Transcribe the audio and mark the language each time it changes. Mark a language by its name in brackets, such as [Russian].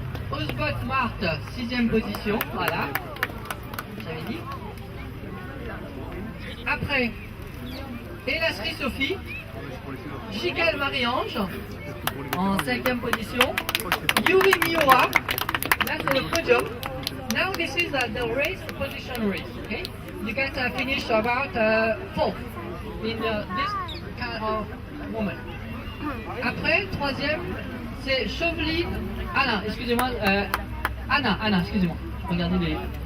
[French] Osbot Marthe, 6e position. Voilà, j'avais dit. Après, Elasri Sophie. Gigal Marie-Ange, en 5e position. Yuri Miura, là c'est le podium. [English] Now this is the race position race, okay? You guys finished about 4th in this kind of moment. [French] Après, 3e, c'est Chauveline, Alain, excusez-moi, Anna, excusez-moi, regardez les...